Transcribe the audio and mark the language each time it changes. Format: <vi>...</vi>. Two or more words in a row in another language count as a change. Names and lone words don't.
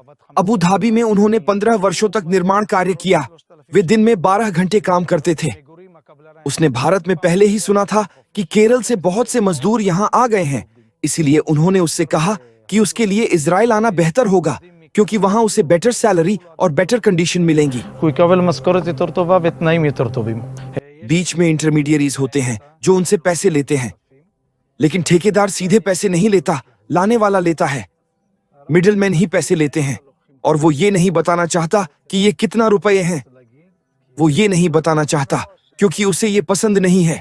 <hi>अबू धाबी में उन्होंने 15 वर्षों तक निर्माण कार्य किया। वे दिन में 12 घंटे काम करते थे। उसने भारत में पहले ही सुना था कि केरल से बहुत से मजदूर यहाँ आ गए हैं, इसीलिए उन्होंने उससे कहा कि उसके लिए इजराइल आना बेहतर होगा क्योंकि वहां उसे</hi> <en>better salary</en> <hi>और</hi> <en>better condition</en> <hi>मिलेंगी।</hi> <he>Kui יקבל משכורת יותר טובה ותנאים יותר טובים.</he> <hi>बीच में इंटरमीडियरीज होते हैं जो उनसे पैसे लेते हैं, लेकिन ठेकेदार सीधे पैसे नहीं लेता, लाने वाला लेता है। मिडिलमैन ही पैसे लेते हैं और वो ये नहीं बताना चाहता कि ये कितना रुपए हैं। वो ये नहीं बताना चाहता क्योंकि उसे ये पसंद नहीं है।</hi>